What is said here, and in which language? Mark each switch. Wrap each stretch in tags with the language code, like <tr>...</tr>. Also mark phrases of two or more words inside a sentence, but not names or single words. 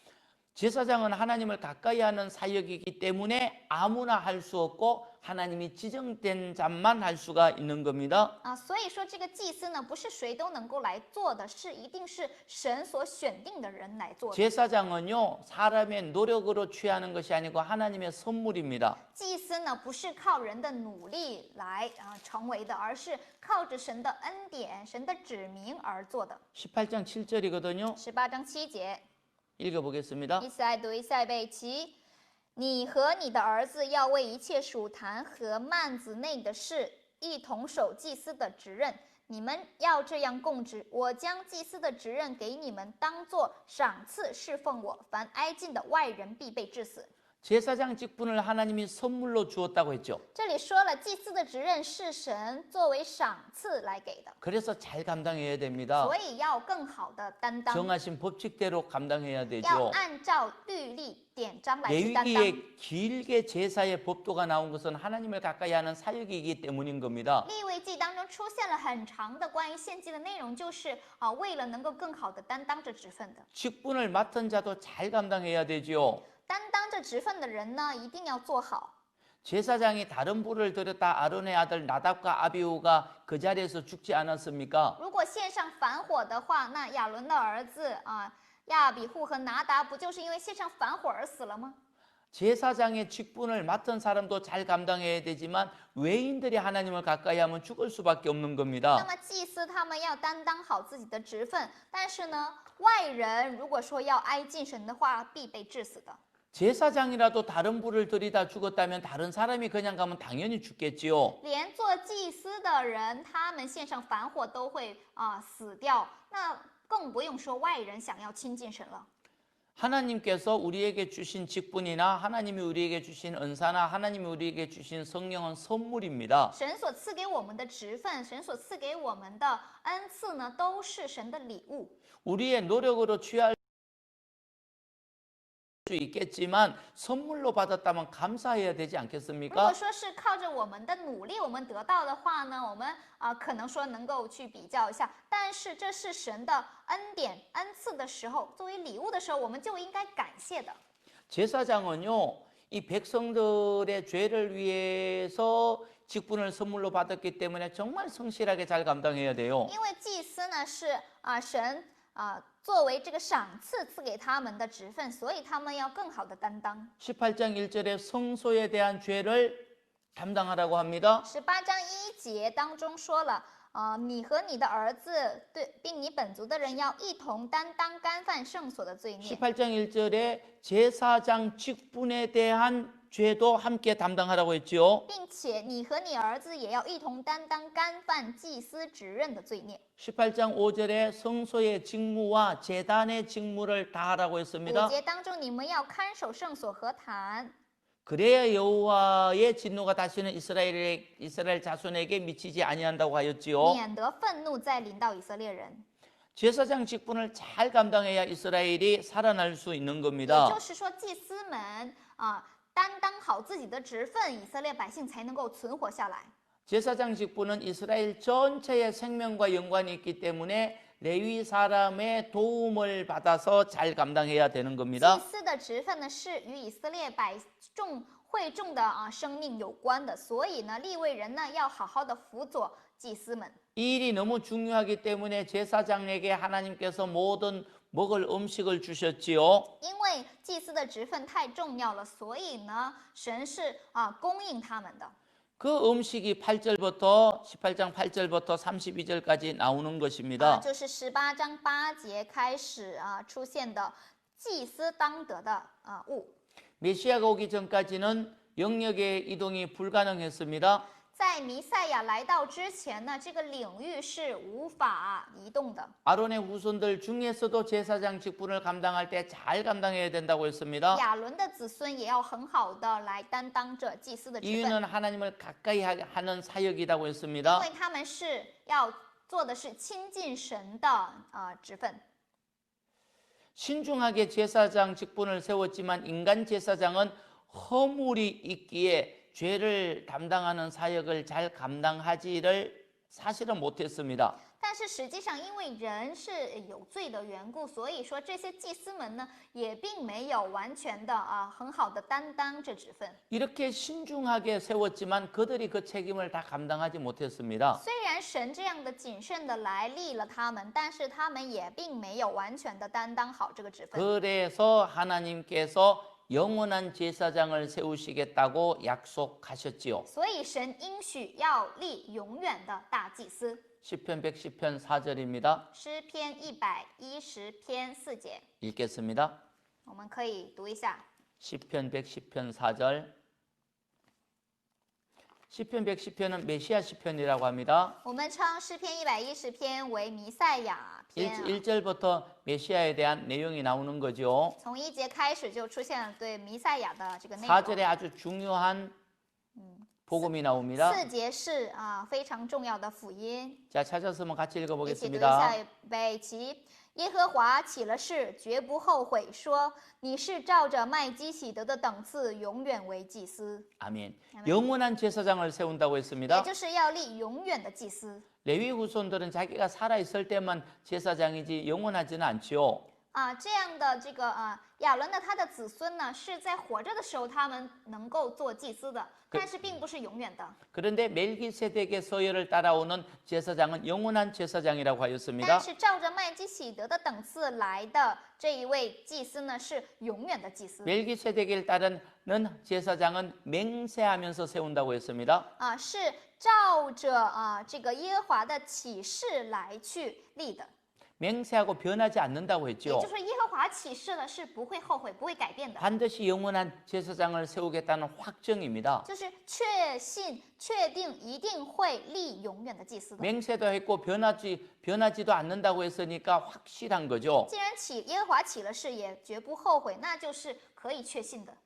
<ko>제사장은 하나님을 가까이 하는 사역이기 때문에 아무나 할 수 없고 하나님이 지정된 자만 할 수가 있는 겁니다.</ko> <zh>所以说这个祭司呢，不是谁都能够来做的，是一定是神所选定的人来做的。</zh> <ko>제사장은요, 사람의 노력으로 취하는 것이 아니고 하나님의 선물입니다.</ko> <zh>祭司呢，不是靠人的努力来成为的，而是靠着神的恩典、神的指明而做的。</zh> <ko>18장 7절이거든요.</ko> <zh>18 章7节，</zh> <ko>읽어보겠습니다.</ko> <zh>一起来读，一起来背齐。你和你的儿子要为一切属坛和幔子内的事一同守祭司的职任。你们要这样供职，我将祭司的职任给你们，当作赏赐侍奉我。凡挨近的外人必被治死。</zh> <ko>제사장 직분을 하나님이 선물로 주었다고 했죠.</ko> <zh>这里说了，祭司的职任是神作为赏赐来给的，</zh> <ko>그래서 잘 감당해야 됩니다.</ko> <zh>所以要更好的担当，</zh> <ko>정하신 법칙대로 감당해야</ko> <zh>要</zh> <ko>되죠.</ko> <zh>按照律例典章来去担当。</zh> <ko>레위기에 길게 제사의 법도가 나온 것은 하나님을 가까이 하는 사역이기 때문인 겁니다.</ko> <zh>利未记当中出现了很长的关于献祭的内容，就是为了能够更好的担当这职分的。</zh> <ko>직분을 맡은 자도 잘 감당해야 되죠.</ko> <zh>担当这职分的人呢，一定要做好。</zh> <ko>제사장이 다른 불을 들였다 아론의 아들 나답과 아비후가 그 자리에서 죽지 않았습니까?</ko> <zh>如果献上反火的话，那亚伦的儿子亚比户和拿达不就是因为献上反火而死了吗？</zh> <ko>제사장의 직분을 맡은 사람도 잘 감당해야 되지만 외인들이 하나님을 가까이 하면 죽을 수밖에 없는</ko> <zh>那</zh> <ko>겁니다.</ko> <zh>么祭司他们要担当好自己的职分，但是呢，外人如果说要挨近神的话，必被治死的。</zh> <ko>제사장이라도 다른 불을 들이다 죽었다면 다른 사람이 그냥 가면 당연히 죽겠지요.</ko> <zh>连做祭司的人，他们献上反火都会死掉，那更不用说外人想要亲近神了。</zh> <ko>하나님께서 우리에게 주신 직분이나 하나님이 우리에게 주신 은사나 하나님이 우리에게 주신 성령은 선물입니다.</ko> <zh>神所赐给我们的职分，神所赐给我们的恩赐呢，都是神的礼物。</zh> <ko>우리의 노력으로 취할 수 있겠지만 선물로 받았다면 감사해야 되지</ko> <zh>如果</zh> <ko>않겠습니까?</ko> <zh>说是靠着我们的努力，我们得到的话呢，我们可能说能够去比较一下，但是这是神的恩典、恩赐的时候，作为礼物的时候，我们就应该感谢的。</zh> <ko>제사장은요, 이 백성들의 죄를 위해서 직분을 선물로 받았기 때문에 정말 성실하게 잘 감당해야 돼요.</ko> <zh>因为祭司呢是神作为这个赏赐赐给他们的职分，所以他们要更好的担当。</zh> <ko>18장 1절에 성소에 대한 죄를 담당하라고 합니다.</ko> <zh>18 章1节当中说了，你和你的儿子并你本族的人要一同担当干犯圣所的罪孽。</zh> <ko>18장 1절에 제사장 직분에 대한 죄도 함께 담당하라고 했지요.</ko> <zh>并且你和你儿子也要一同担当干犯祭司职任的罪孽。</zh> <ko>18장 5절에 성소의 직무와 제단의 직무를 다하라고</ko> <zh>5</zh> <ko>했습니다.</ko> <zh>节当中，你们要看守圣所和坛，</zh> <ko>그래야 여호와의 진노가 다시는 이스라엘 자손에게 미치지 아니한다고 하였지요.</ko> <zh>免得愤怒再临到以色列人。</zh> <ko>제사장 직분을 잘 감당해야 이스라엘이 살아날 수 있는</ko> <zh>也</zh> <ko>겁니다.</ko> <zh>就是说，祭司们担当好自己的职分，以色列百姓才能够存活下来。</zh> <ko>제사장 직분은 이스라엘 전체의 생명과 연관이 있기 때문에 레위 사람의 도움을 받아서 잘 감당해야 되는</ko> <zh>祭</zh> <ko>겁니다.</ko> <zh>司的职分呢，是与以色列百众会众的生命有关的，所以呢，利未人呢要好好的辅佐祭司们。</zh> <ko>이 일이 너무 중요하기 때문에 제사장에게 하나님께서 모든 먹을 음식을 주셨지요.</ko> <zh>因为祭司的职分太重要了，所以呢，神是供应他们的。</zh> <ko>그 음식이 8절부터 18장 8절부터 32절까지 나오는 것입니다.</ko> <zh>就是18章8节开始出现的祭司当得的物。</zh> <ko>메시아가 오기 전까지는 영역의 이동이 불가능했습니다.</ko> <zh>在弥赛亚来到之前呢，这个领域是无法移动的。</zh> <ko>아론의 후손들 중에서도 제사장 직분을 감당할 때 잘 감당해야 된다고 했습니다.</ko> <zh>亚伦的子孙也要很好的来担当着祭司的职分，</zh> <ko>이유는 하나님을 가까이 하는 사역이라고</ko> <zh>因</zh> <ko>했습니다.</ko> <zh>为他们是要做的是亲近神的职分。</zh> <ko>신중하게 제사장 직분을 세웠지만 인간 제사장은 허물이 있기에 죄를 담당하는 사역을 잘 감당하지를 사실은 못했습니다.</ko> <zh>但是实际上，因为人是有罪的缘故，所以说这些祭司们呢，也并没有完全的很好的担当这职分。</zh> <ko>이렇게 신중하게 세웠지만 그들이 그 책임을 다 감당하지 못했습니다.</ko> <zh>虽然神这样的谨慎的来立了他们，但是他们也并没有完全的担当好这个职分。</zh> <ko>그래서 하나님께서 영원한 제사장을 세우시겠다고 약속하셨지요.</ko> <zh>所以神应许要立永远的大祭司。</zh> <ko>시편 110편 4절입니다.</ko> <zh>诗篇110篇4节，</zh> <ko>읽겠습니다.</ko> <zh>我们可以读一下。</zh> <ko>시편 110편 4절. 시편 110편은 메시아 시편이라고 합니다.</ko> <zh>我们称诗篇110篇为弥赛亚篇。</zh> <ko>1절부터 메시아에 대한 내용이 나오는 거죠.</ko> <zh>从1节开始就出现了对弥赛亚的这个内容。</zh> <ko>4절에 아주 중요한 복음이 나옵니다.</ko> <zh>4 节是非常重要的福音。</zh> <ko>자, 찾았으면 같이</ko> <zh>一起读一</zh> <ko>읽어보겠습니다.</ko> <zh>下，预备起。耶和华起了誓，绝不后悔，说：“你是照着麦基洗德的等次，永远为祭司。</zh> <ko>아멘. 영원한 제사장을 세운다고</ko> <zh>也</zh> <ko>했습니다.</ko> <zh>就是要立永远的祭司。</zh> <ko>레위 후손들은 자기가 살아 있을 때만 제사장이지 영원하지는 않지요.</ko> <zh>这样的这个亚伦的他的子孙呢，是在活着的时候他们能够做祭司的，但是并不是永远的。</zh> <ko>그런데 멜기세덱의 서열을 따라오는 제사장은 영원한 제사장이라고</ko> <zh>但</zh> <ko>하였습니다.</ko> <zh>是照着麦基洗德的等次来的这一位祭司呢，是永远的祭司。</zh> <ko>멜기세덱을 따르는 제사장은 맹세하면서 세운다고 했습니다.</ko> <zh>是照着这个耶和华的启示来去立的。</zh> <ko>맹세하고 변하지 않는다고</ko> <zh>也</zh> <ko>했죠.</ko> <zh>就是耶和华启示了，是不会后悔、不会改变的，</zh> <ko>반드시 영원한 제사장을 세우겠다는 확정입니다.</ko> <zh>就是确信、确定一定会立永远的祭司的。</zh> <ko>맹세도 했고 변하지도 않는다고 했으니까 확실한 거죠.</ko> <zh>既然耶和华起了誓，也绝不后悔，那就是可以确信的。</zh>